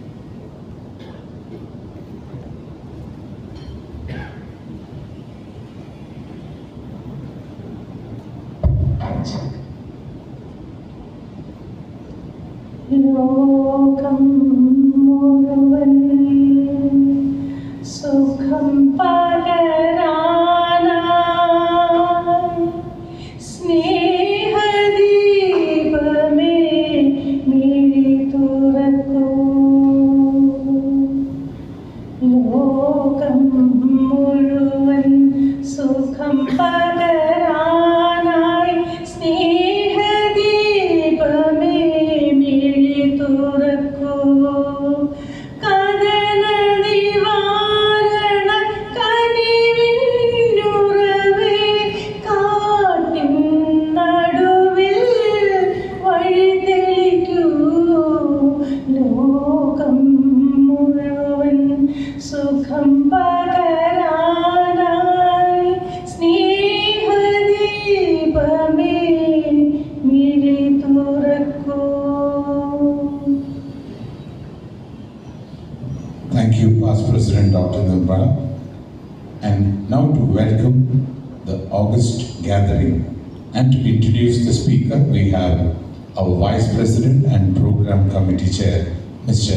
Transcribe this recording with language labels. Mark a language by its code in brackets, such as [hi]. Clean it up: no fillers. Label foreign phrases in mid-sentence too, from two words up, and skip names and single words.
[ml] ലോകം മുഴുവൻ സുഖം പകരാനായി സ്നേഹ ദീപമേ മിഴി തുറക്കൂ ലോകം മുഴുവൻ സുഖം പകരാനായി സ്നേഹ ദീപമേ തുറക്കൂ കദന നിവാരണ കനിവിന്നുറവേ കാട്ടിൻ നടുവിൽ വഴി തെളിക്കൂ ലോകം മുഴുവൻ സുഖം പകരാനായി സ്നേഹദീപമേ മിഴി തുറക്കൂ. [en] Thank you, Past President Dr. Nirmala. And now to welcome the August gathering and to introduce the speaker, we have our Vice President and Program Committee Chair, Mr.